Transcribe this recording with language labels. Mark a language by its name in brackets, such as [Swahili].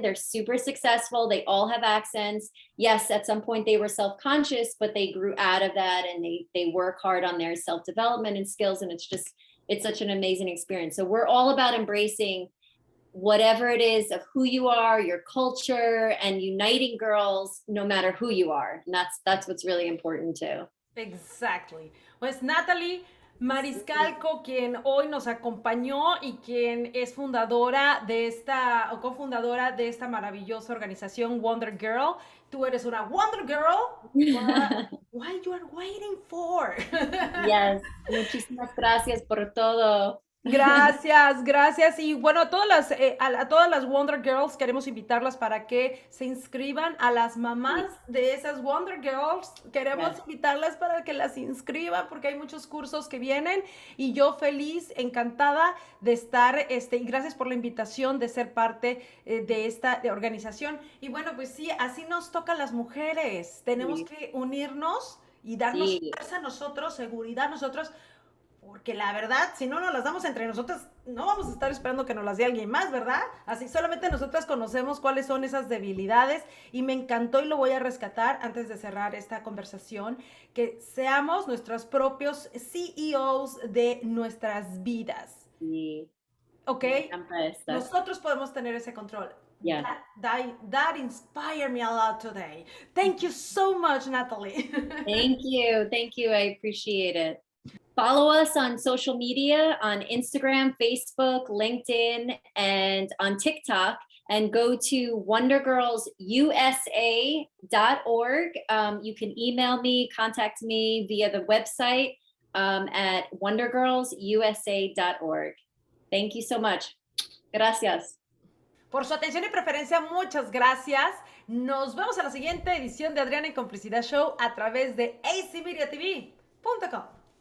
[English] They're super successful. They all have accents. Yes, at some point they were self-conscious, but they grew out of that, and they work hard on their self-development and skills. And it's such an amazing experience. So we're all about embracing whatever it is of who you are, your culture, and uniting girls no matter who you are. And that's what's really important too. Exactly. [Spanish] Pues Natalie Maniscalco, quien hoy nos acompañó y quien es fundadora de esta, o cofundadora de esta maravillosa organización Wondergirl. Tú eres una Wonder Girl. [English] What you are waiting for? Yes. [Spanish] Muchísimas gracias por todo. Gracias, gracias. Y bueno, a todas las Wonder Girls queremos invitarlas para que se inscriban. A las mamás de esas Wonder Girls queremos invitarlas para que las inscriban, porque hay muchos cursos que vienen, y yo feliz, encantada de estar, y gracias por la invitación de ser parte de esta organización. Y bueno, pues sí, así nos toca a las mujeres. Tenemos que unirnos y darnos fuerza a nosotros, seguridad a nosotros. Porque la verdad, si no nos las damos entre nosotras, no vamos a estar esperando que nos las dé alguien más, ¿verdad? Así solamente nosotras conocemos cuáles son esas debilidades, y me encantó, y lo voy a rescatar antes de cerrar esta conversación, que seamos nuestros propios CEOs de nuestras vidas. Sí. ¿Ok? Nosotros podemos tener ese control. [English] Yeah. That inspired me a lot today. Thank you so much, Natalie. Thank you. I appreciate it. Follow us on social media, on Instagram, Facebook, LinkedIn, and on TikTok, and go to wondergirlsusa.org. You can email me, contact me via the website at wondergirlsusa.org. Thank you so much. Gracias. [Spanish] Por su atención y preferencia, muchas gracias. Nos vemos en la siguiente edición de Adriana en Complicidad Show a través de acmediatv.com.